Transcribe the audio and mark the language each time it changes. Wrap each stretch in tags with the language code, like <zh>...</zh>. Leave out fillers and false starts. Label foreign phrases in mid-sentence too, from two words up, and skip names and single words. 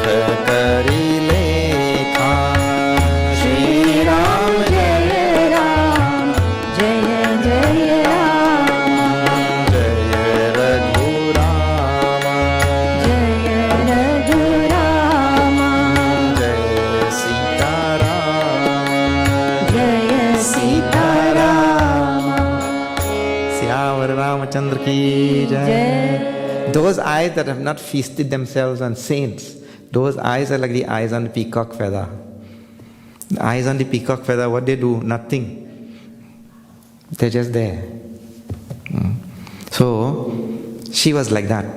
<hi>करी लेखा श्री राम जय राम जय जय राम जय रघुराम जय रघुराम जय सीताराम जय सीताराम श्यावर रामचंद्र की जय.</hi> <en>Those eyes that have not feasted themselves on saints, those eyes are like the eyes on the peacock feather. The eyes on the peacock feather, what they do? Nothing. They're just there. So, she was like that.</en>